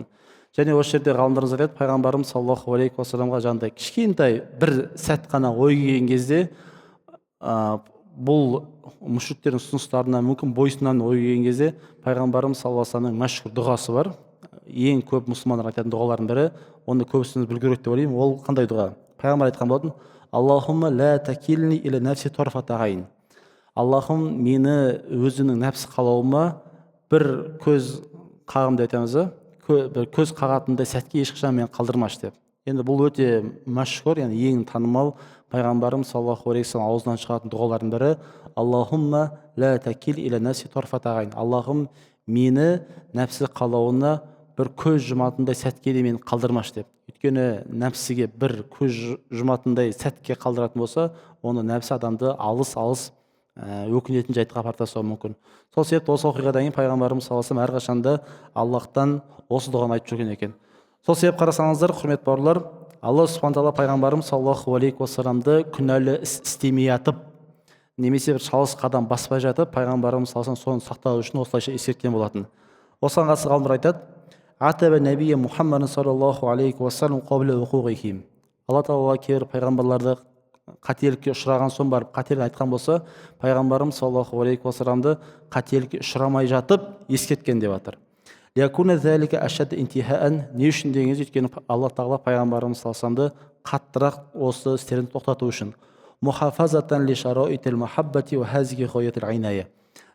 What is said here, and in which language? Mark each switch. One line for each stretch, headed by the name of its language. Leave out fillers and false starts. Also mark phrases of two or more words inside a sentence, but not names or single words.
Kazakh: Және осы жерде ғалымдарымыз айтады, пайғамбарымыз
Arabic: صلى الله عليه وسلم
Kazakh: жаңағыдай кішкентай бір сәт қана ой келген кезде, бұл мүшриктердің ұсыныстарына мүмкін бойсынан ой келген кезде, пайғамбарымыз
Arabic: صلى الله عليه وسلم
Kazakh: мәшһүр дұғасы бар. Ең көп мұсылмандар айтатын дұғалардың бірі, оны көбісіміз білу керек деп ойлаймын. Ол қандай дұға? Пайғамбар айтқан болатын:
Arabic: اللهم لا تكلني إلى نفسي طرفة عين.
Kazakh: Аллахым, мені өзінің нәпсі қалауыма бір көз қағым деп айтамыз, бір көз қағатындай сәтке ешқашан мен қалдырмашы деп. Енді бұл өте мәшһүр, яғни ең танымал пайғамбарымыз
Arabic: صلى الله عليه وسلم
Kazakh: аузынан шығатын дұғалардың бірі:
Arabic: اللهم لا تكل إلى نفسي طرفة عين.
Kazakh: Аллахым, мені нәпсі қалауына бір көз жұматындай сәтке де мен қалдырмашы деп. Өйткені нәпсіге бір көз жұматындай сәтке қалдыратын болса, оны нәпсі адамды алыс өкінетін жайтқа апарып тастауы мүмкін. Сол себепті осы оқиғадан кейін пайғамбарымыз
Arabic: صلى الله عليه وسلم
Kazakh: әрқашанда Аллахтан осы дұғаны айтып жүрген екен. Сол себеп қарасаңыздар, құрметті бауырлар,
Arabic: الله سبحانه تعالى
Kazakh: пайғамбарымыз
Arabic: صلى الله عليه وسلم
Kazakh: күнәлі іс істемей жатып, немесе бір шалыс қадам баспай жатып, пайғамбарымыз
Arabic: صلى الله عليه وسلم
Kazakh: соны сақтау үшін осылайша ескерткен болатын. Осыған қатысты ғалымдар айтады:
Arabic: عاتب نبيه محمد صلى الله عليه وسلم قبل وقوعهم.
Kazakh: Алла тағала кейбір пайғамбарларды қателікке ұшыраған соң барып қателік айтқан болса, пайғамбарымыз
Arabic: صلى الله عليه وسلم
Kazakh: қателікке ұшырамай жатып ескерткен деп жатыр. Не үшін дегенде, өйткені алла тағала пайғамбарымыз
Arabic: صلى الله عليه وسلم
Kazakh: қаттырақ осы істерін тоқтату үшін.